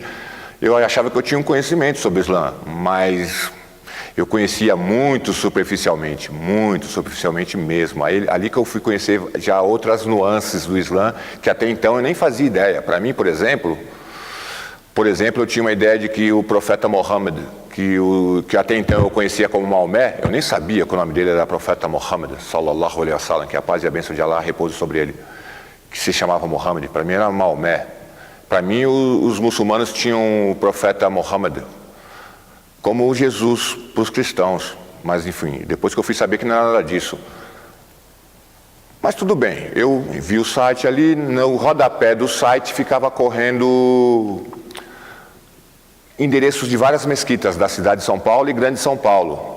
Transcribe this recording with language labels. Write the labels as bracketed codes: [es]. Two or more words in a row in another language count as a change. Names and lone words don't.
[pt] Eu achava que eu tinha um conhecimento sobre o Islã, mas eu conhecia muito superficialmente mesmo. Ali que eu fui conhecer já outras nuances do Islã, que até então eu nem fazia ideia. Para mim, por exemplo, eu tinha uma ideia de que o profeta Muhammad, que até então eu conhecia como Maomé, eu nem sabia que o nome dele era profeta Muhammad, [ar] صلى الله عليه وسلم, [pt] que a paz e a bênção de Allah repouse sobre ele, que se chamava Muhammad. Para mim era Maomé. Para mim, os muçulmanos tinham o profeta Muhammad como Jesus para os cristãos. Mas, enfim, depois que eu fui saber que não era nada disso. Mas tudo bem, eu vi o site ali, no rodapé do site ficava correndo endereços de várias mesquitas da cidade de São Paulo e Grande São Paulo.